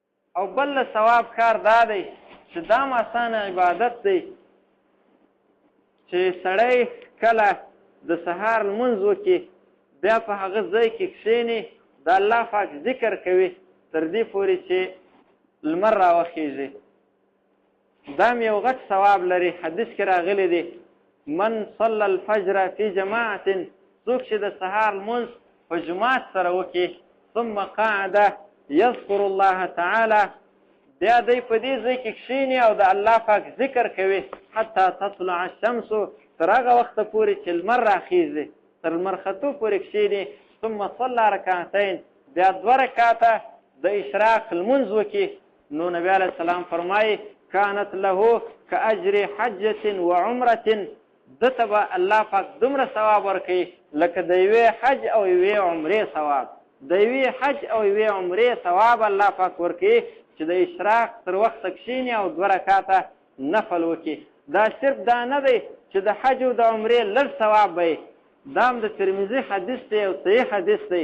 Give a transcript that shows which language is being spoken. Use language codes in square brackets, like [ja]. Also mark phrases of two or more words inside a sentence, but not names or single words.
[ps] او بل ثواب کار دا دی چې دا آسانه عبادت دی چې سړی کله د سهار لمونځ وکړي بیا په هغه ځای کې کښېني د الله پاک ذکر کوي تر دې پورې چې لمر راوخیږي دا هم یو غټ ثواب لري. حدیث کې راغلی دی [ar] من صلى الفجر في جماعة [ps] څوک چې د سهار لمونځ په جماعت سره وکړي [ar] ثم قعد يذكر الله تعالی [ps] بیا دی په دې ځای کې کښېني او د الله پاک ذکر کوي [ar] حتی تطلع الشمس [ps] تر هغه وخته پورې چې لمر راخیږي تر لمر ختو پورې کښېني [ar] ثم صلى رکعتین [ps] بیا 2 رکعته د اشراق لمونځ وکړي نو نبی علیه السلام فرمایي [ar] كانت له كأجر حجة وعمرة [ps] دته به الله پاک دومره ثواب ورکوي لکه د یوې حج او یوې عمرې ثواب د یوې حج او یوې عمرې ثواب الله پاک ورکوي چې د اشراق تر وخته کښېني او 2 رکعته نفل وکړي. دا صرف دا نه دی چې د حج او د عمرې لږ ثواب به دا هم د ترمذي حدیث دی او صحیح حدیث دی.